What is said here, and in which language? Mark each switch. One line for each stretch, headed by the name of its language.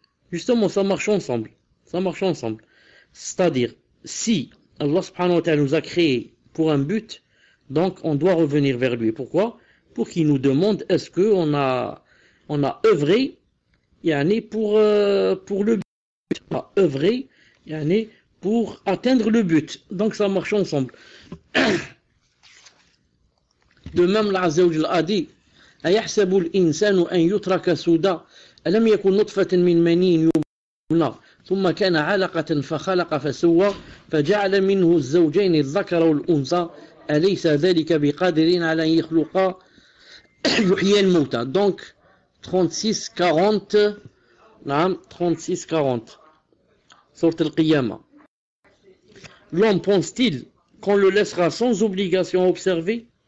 French: Justement, ça marche ensemble. Ça marche ensemble. C'est-à-dire, si Allah subhanahu wa ta'ala nous a créés pour un but, donc on doit revenir vers lui. Pourquoi? Pour qu'il nous demande est-ce qu'on a œuvré pour le but, à œuvrer pour atteindre le but. Donc ça marche ensemble. De même, l'Azza wa Jalla a dit
Arabic: أيحسب الإنسان أن يترك سدى ألم يكن نطفة من مني يمنى ثم كان علقة فخلق فسوى فجعل منه الزوجين الذكر والأنثى أليس ذلك بقادر على أن يخلق يحيي الموتى.
French: Donc 36-40
Arabic: نعم
French: 36-40 Sourate Al-Qiyamah. L'homme pense-t-il qu'on le laissera sans obligation à observer?